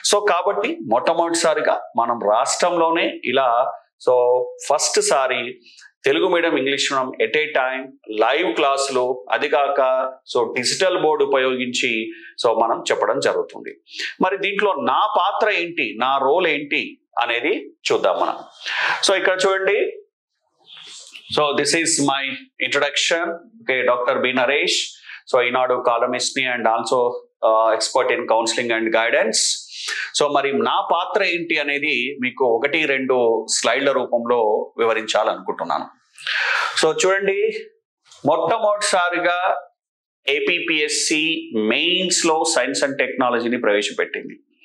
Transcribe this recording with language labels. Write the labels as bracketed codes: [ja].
[te] కాబట్టి మొట్టమొదటిసారిగా మనం రాష్ట్రంలోనే ఇలా first sorry Telugu medium, English medium at ఏ time live క్లాసులు, అది కాక డిజిటల్ బోర్డు ఉపయోగించి మనం చెప్పడం జరుగుతుంది. మరి దీంట్లో నా పాత్ర ఏంటి, నా రోల్ ఏంటి అనేది చూద్దాం మనం. ఇక్కడ చూడండి, [en] this is my introduction. Okay, Dr. B. Naresh. [te] Eenadu columnist ని and also expert in counselling and guidance. మరి నా పాత్ర ఏంటి అనేది మీకు 1-2 స్లైడ్ల రూపంలో వివరించాలనుకుంటున్నాను. చూడండి, మొట్టమొదటిసారిగా ఏపీపీఎస్సి మెయిన్స్ లో సైన్స్ అండ్ టెక్నాలజీని ప్రవేశపెట్టింది.